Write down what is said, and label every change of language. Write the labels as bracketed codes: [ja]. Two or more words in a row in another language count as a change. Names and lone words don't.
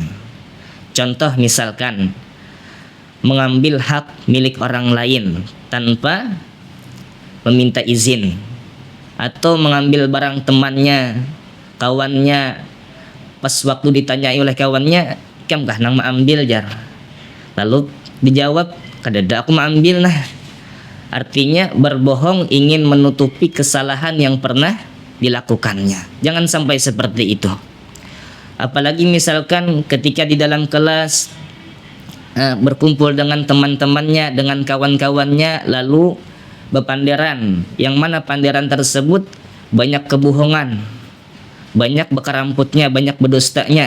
[id] Contoh misalkan mengambil hak milik orang lain tanpa meminta izin, atau mengambil barang temannya, kawannya, pas waktu ditanyai oleh kawannya, [bjn] "Kam kah nang maambil jar?" [id] Lalu dijawab, [bjn] "Kadada aku maambil nah." [id] Artinya berbohong ingin menutupi kesalahan yang pernah dilakukannya. Jangan sampai seperti itu. Apalagi misalkan ketika di dalam kelas berkumpul dengan teman-temannya, dengan kawan-kawannya, lalu berpanderan, yang mana panderan tersebut banyak kebohongan, banyak bekeramputnya, banyak berdustanya.